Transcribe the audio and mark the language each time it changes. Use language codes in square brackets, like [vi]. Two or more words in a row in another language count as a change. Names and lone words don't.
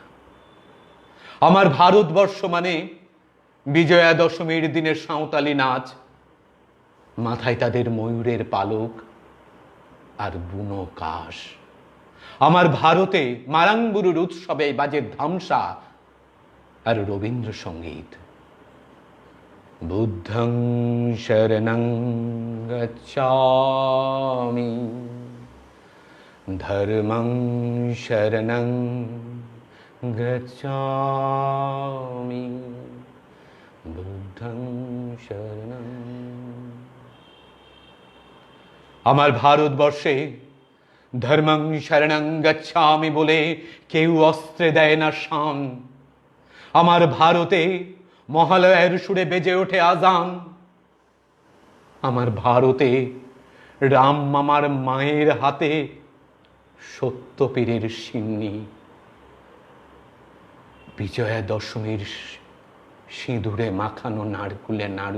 [bn] আমার ভারতবর্ষ মানে বিজয়া দশমীর দিনের সাঁওতালি নাচ, মাথায় তাদের ময়ূরের পালক আর বুনো কাশ। আমার ভারতে মারাঙ্গুরুর উৎসবে বাজে ধামসা আর রবীন্দ্রসঙ্গীত। [pi] বুদ্ধং শরণং গচ্ছামি, ধর্মং শরণং গচ্ছামি, বুদ্ধং শরণং। [bn] আমার ভারতবর্ষে [pi] ধর্মং শরণং গচ্ছামি [bn] বলে কেউ অস্ত্রে দেয় না শান। আমার ভারতে মহালয়ের সুরে বেজে ওঠে আজান। আমার ভারতে রাম মামার মায়ের হাতে সত্যপীরের সিন্নি, বিজয়া দশমীর সিঁদুরে মাখানো নারকুলে নাড়ু।